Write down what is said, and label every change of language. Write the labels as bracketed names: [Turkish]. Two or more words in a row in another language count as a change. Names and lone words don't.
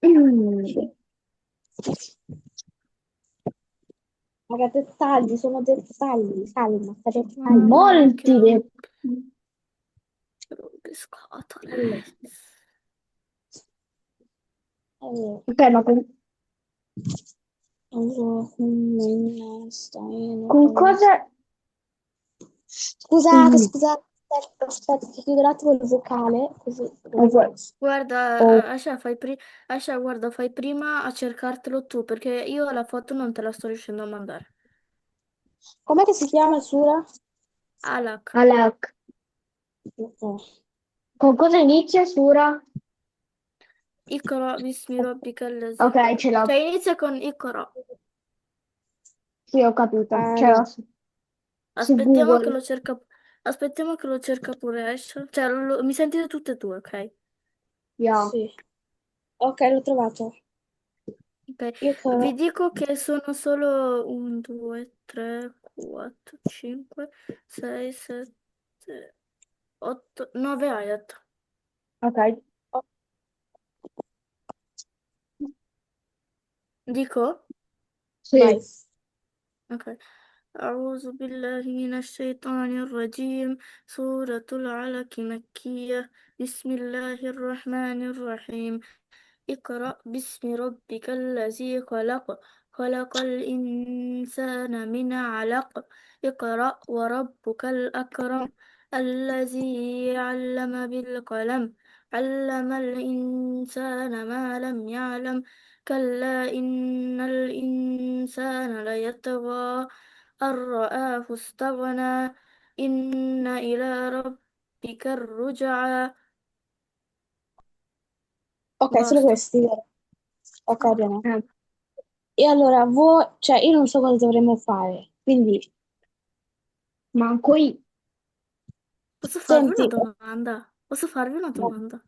[Italian] Raga, dettagli, sono dettagli, calma, dettagli. Mamma, Molti che rompiscatole. Allora, allora, Ok, ma [Arabic] اللهم إنا [Italian] con [Arabic] نستعينك و [Italian] cosa, Scusate, Mm. scusate, aspetta, che chiudo un attimo il vocale, così. Ok. Guarda, Oh, Asha, guarda, fai prima a cercartelo tu, perché io la foto non te la sto riuscendo a mandare. Com'è che si chiama il Sura? Alak. Alak. Ok. Con cosa inizia, Sura? [Arabic] اقرأ باسم ربك الذي [Italian] Ok, khalaq. ce l'ho. Cioè inizia con Iqra. Sì, ho capito. Ce l'ho Allora, su Aspettiamo che Google. lo cerca. Aspettiamo che lo cerca pure Ash. Cioè, mi sentite tutte e due, ok? Yeah. sì. Ok, l'ho trovato. Ok. Io Vi che... dico che sono solo 1, 2, 3, 4, 5, 6, 7, 8, 9 ayat. Ok. oh, Dico? vai. Sì. Ok. [Arabic] أعوذ بالله من الشيطان الرجيم سورة العلق مكية بسم الله الرحمن الرحيم اقرأ باسم ربك الذي خلق خلق الإنسان من علق اقرأ وربك الأكرم الذي علم بالقلم علم الإنسان ما لم يعلم كلا إن الإنسان ليطغى أن رآه استغنى إن إلى ربك الرجعى [Italian] Ok, solo basta. questi, vero? Sì. Ok, bene. E allora, voi, cioè, io non so cosa dovremmo fare, quindi, Manco io. Posso farvi una senti, domanda? Posso farvi una domanda?